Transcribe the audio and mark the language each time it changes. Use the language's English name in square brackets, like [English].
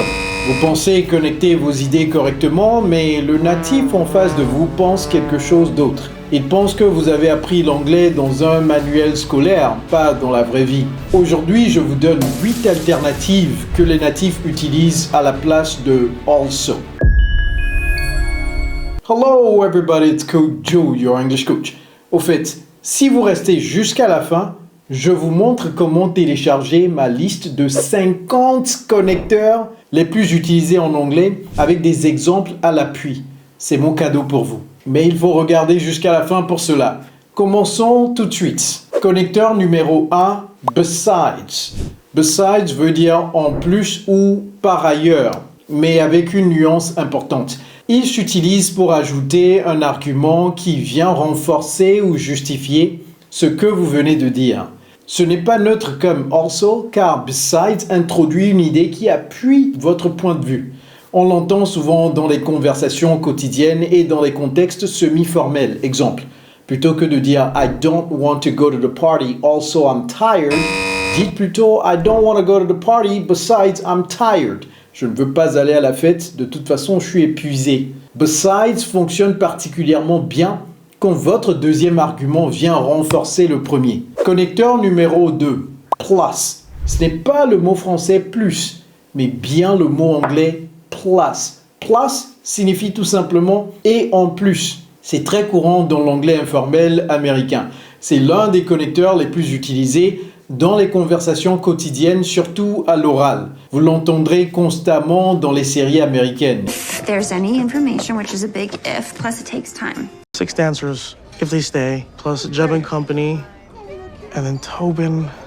[French] Vous pensez connecter vos idées correctement, mais le natif en face de vous pense quelque chose d'autre. Il pense que vous avez appris l'anglais dans un manuel scolaire, pas dans la vraie vie. Aujourd'hui, je vous donne 8 alternatives que les natifs utilisent à la place de also. [English] Hello everybody, it's Coach Joe, your English coach. [French] Au fait, si vous restez jusqu'à la fin, je vous montre comment télécharger ma liste de 50 connecteurs les plus utilisés en anglais avec des exemples à l'appui. C'est mon cadeau pour vous. Mais il faut regarder jusqu'à la fin pour cela. Commençons tout de suite. Connecteur numéro 1, besides. Besides veut dire en plus ou par ailleurs, mais avec une nuance importante. Il s'utilise pour ajouter un argument qui vient renforcer ou justifier ce que vous venez de dire. Ce n'est pas neutre comme also, car besides introduit une idée qui appuie votre point de vue. On l'entend souvent dans les conversations quotidiennes et dans les contextes semi-formels. Exemple, plutôt que de dire [English] I don't want to go to the party, also I'm tired, [French] dites plutôt [English] I don't want to go to the party, besides I'm tired. [French] Je ne veux pas aller à la fête, de toute façon je suis épuisé. Besides fonctionne particulièrement bien quand votre deuxième argument vient renforcer le premier. Connecteur numéro 2, plus. Ce n'est pas le mot français plus, mais bien le mot anglais plus. Plus signifie tout simplement et en plus. C'est très courant dans l'anglais informel américain. C'est l'un des connecteurs les plus utilisés dans les conversations quotidiennes, surtout à l'oral. Vous l'entendrez constamment dans les séries américaines. [English] If there's any information, which is a big if, plus it takes time. 6 dancers, if they stay, plus Jeb and Company, and then Tobin.